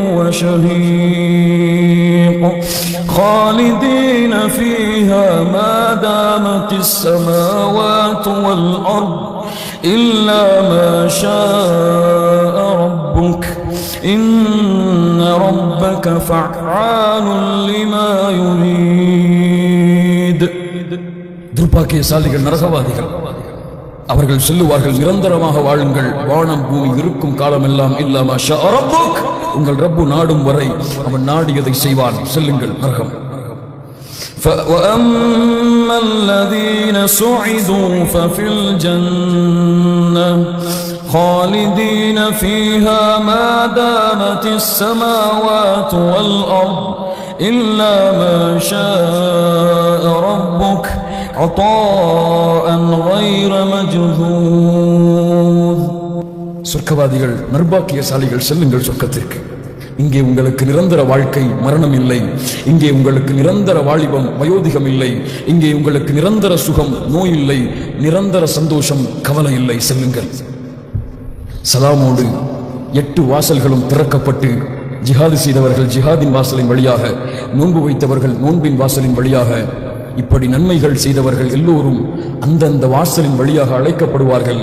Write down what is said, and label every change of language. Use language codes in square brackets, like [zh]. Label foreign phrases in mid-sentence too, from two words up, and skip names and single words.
[ar] وشهيق خالدين فيها ما دامت السماوات والأرض إلا ما شاء ربك إن ربك فعال لما يريد. [ta] துர்பாக்கியசாலிகள் நரகவாதிகள் அவர்கள் சொல்லுவார்கள், நிரந்தரமாக வாழுங்கள், வானம் பூமி இருக்கும் காலமெல்லாம் [ar] إلا ما شاء ربك, [ta] உங்கள் ரப்பு நாடும் வரை அவன் நாடியதை செய்வான். செல்லுங்கள் நரகம். [ar] وَأَمَّا الَّذِينَ سُعِدُوا فَفِي الْجَنَّةِ خَالِدِينَ فِيهَا مَا دَامَتِ السَّمَاوَاتُ وَالْأَرْضُ إِلَّا مَا شَاءَ رَبُّكَ عَطَاءً غَيْرَ مَجْذُوذٍ. [ta] சொர்க்கவாதிகள் நர்பாக்கியசாலிகள் செல்லுங்கள் சொர்க்கத்திற்கு. இங்கே உங்களுக்கு நிரந்தர வாழ்க்கை, மரணம் இல்லை. இங்கே உங்களுக்கு நிரந்தர வாலிபம், வயோதிகம் இல்லை. இங்கே உங்களுக்கு நிரந்தர சுகம், நோய் இல்லை. நிரந்தர சந்தோஷம், கவலை இல்லை. செல்லுங்கள். சலாமோடு 8 வாசல்களும் திறக்கப்பட்டு, ஜிஹாது செய்தவர்கள் ஜிஹாதின் வாசலின் வழியாக, நோன்பு வைத்தவர்கள் நோன்பின் வாசலின் வழியாக, இப்படி நன்மைகள் செய்தவர்கள் எல்லோரும் அந்தந்த வாசலின் வழியாக அழைக்கப்படுவார்கள்.